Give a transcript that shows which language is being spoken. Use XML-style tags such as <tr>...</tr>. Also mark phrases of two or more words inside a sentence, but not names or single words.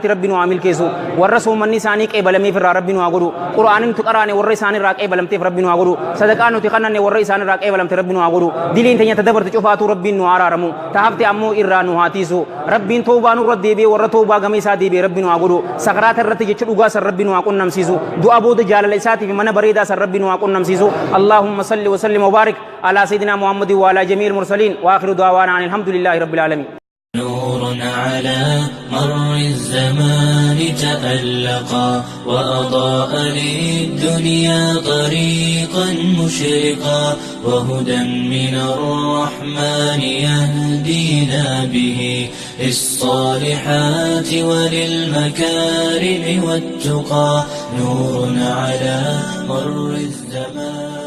<om>rabbiin waa milkeessu warra soomanni isaanii qeebalamee firraa rabbiin waa godhu qur'aanin tu qaraane warra isaanii irraa qeebalamteef rabbiin waa godhu sadaqaan nuti kannanne warra isaanii irraa qeebalamte rabbiin waa godhu diliin teenya tadabarte cufaatu rabbiin nu araaramu tahafte ammoo irraa nu haatiisu rabbiin toobaa nurra deebi'ee warra toobaa gama isaa deebi'ee rabbiin waa godhu sakaraata irratti jecha dhugaa san rabbiin waa qunnamsiisu du'a booda jaalala isaatiif mana bareedaa san rabbiin waa qunnamsiisu</om> <ar>اللهم صل وسلم وبارك على سيدنا محمد وعلى جميع المرسلين وآخر دعوانا الحمد لله رب العالمين نور على مر الزمان تألقا وأضاء للدنيا طريقا مشرقا وهدى من الرحمن يهدينا به للصالحات وللمكارم والتقى نور على مر الزمان</ar>